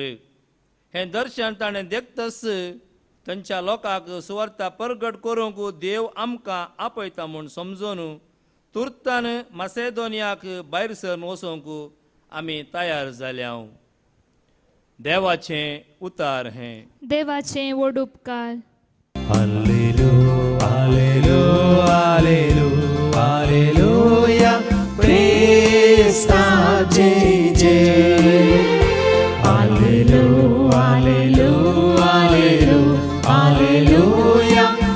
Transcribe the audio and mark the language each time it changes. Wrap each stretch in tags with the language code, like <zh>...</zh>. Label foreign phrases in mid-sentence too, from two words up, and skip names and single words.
<kok>हें दर्शन ताणें देखतस थंयच्या लोकांक सुवार्ता प्रगट करूंक देव आमकां आपयता म्हूण समजून तुर्तान मसेदोनियाक भायर सरून वचूंक आमी तयार जाल्या. देवाचें उतार हें. देवाचें व्हड उपकार.</kok> <he>Hallelujah, hallelujah, hallelujah, hallelujah.</he> <kok>Krista jai jai.</kok> <he>Hallelujah, hallelujah, hallelujah, hallelujah.</he>